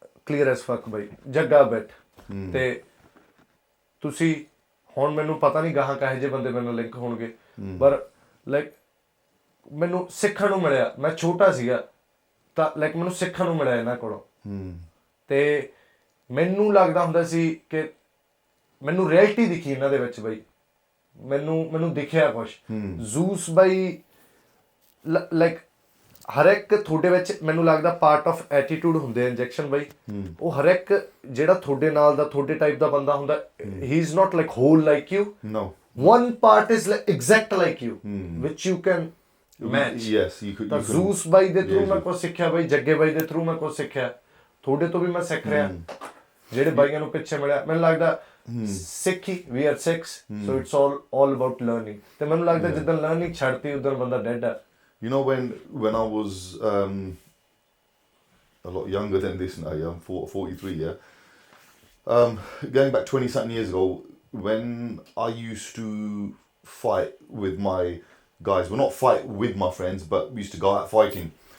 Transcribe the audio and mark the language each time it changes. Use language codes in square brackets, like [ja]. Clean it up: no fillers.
[en] clear as fuck [pa] by Jagga a bit ਤੇ ਤੁਸੀਂ ਹੁਣ ਮੈਨੂੰ ਪਤਾ ਨਹੀਂ ਗਾਹਾਂ ਕਹੇ ਜੇ ਬੰਦੇ ਮੇਰੇ ਨਾਲ ਲਿੰਕ ਹੋਣਗੇ ਪਰ ਲਾਈਕ ਮੈਨੂੰ ਸਿੱਖਣ ਨੂੰ ਮਿਲਿਆ ਮੈਂ ਛੋਟਾ ਸੀਗਾ ਤਾਂ ਲਾਈਕ ਮੈਨੂੰ ਸਿੱਖਣ ਨੂੰ ਮਿਲਿਆ ਇਹਨਾਂ ਕੋਲੋਂ ਤੇ ਮੈਨੂੰ ਲੱਗਦਾ ਹੁੰਦਾ ਸੀ ਕਿ ਮੈਨੂੰ ਰਿਐਲਿਟੀ ਦਿਖੀ ਇਹਨਾਂ ਦੇ ਵਿੱਚ ਬਈ ਮੈਨੂੰ ਦਿਖਿਆ ਕੁਛ ਜ਼ੂਸ ਬਾਈ ਲਾਈਕ ਹਰ ਇੱਕ ਤੁਹਾਡੇ ਵਿੱਚ ਮੈਨੂੰ ਲੱਗਦਾ ਪਾਰਟ ਆਫ ਐਟੀਟਿਊਡ ਹੁੰਦੇ ਆ ਇੰਜੈਕਸ਼ਨ ਬਾਈ ਉਹ ਹਰ ਇੱਕ ਜਿਹੜਾ ਤੁਹਾਡੇ ਨਾਲ ਦਾ ਤੁਹਾਡੇ ਟਾਈਪ ਦਾ ਬੰਦਾ ਹੁੰਦਾ ਹੀ [en] Is not like whole like you No. one part is like exact like you which you can match. Yes, you could. [pa] ਤਾਂ ਜ਼ੂਸ ਬਾਈ ਦੇ ਥਰੂ ਮੈਂ ਕੁਝ ਸਿੱਖਿਆ ਬਾਈ ਜੱਗੇ ਬਾਈ ਦੇ ਥਰੂ ਮੈਂ ਕੁਝ ਸਿੱਖਿਆ ਤੁਹਾਡੇ ਤੋਂ ਵੀ ਮੈਂ ਸਿੱਖ ਰਿਹਾ ਜਿਹੜੇ ਬਾਈਆਂ ਨੂੰ ਪਿੱਛੇ ਮਿਲਿਆ ਮੈਨੂੰ ਲੱਗਦਾ ਸਿੱਖੀ [en] we are Sikhs so it's all about learning [pa] ਤੇ ਮੈਨੂੰ ਲੱਗਦਾ ਜਿੱਦਾਂ ਲਰਨਿੰਗ ਛੱਡਤੀ ਉਦੋਂ ਬੰਦਾ ਡੈਡ ਆ [en] You know, when I was a lot younger than this now, yeah, I'm 43, yeah. Going back 20-something years ago, when I used to fight with my guys, well, not fight with my friends, but we used to go out fighting.